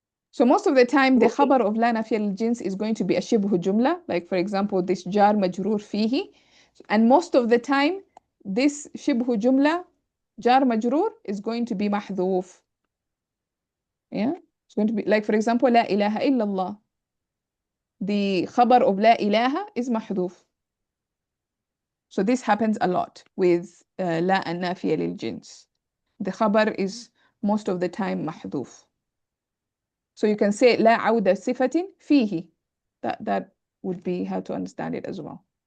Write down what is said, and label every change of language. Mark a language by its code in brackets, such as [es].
[en] So most of the time, the خبر of لا نافية للجنس is going to be a شبه جملة. Like for example, this [ar] جار مجرور فيه. [en] And most of the time, this شبه جملة جار مجرور is going to be محذوف. Yeah, it's going to be like for example, [ar] لا إله إلا الله. The خبر of لا إله is محذوف. [en] So this happens a lot with لا النافية للجنس. The خبر is most of the time محذوف. So you can say [ar] لا عودة صفة فيه. [en] That would be how to understand it as well.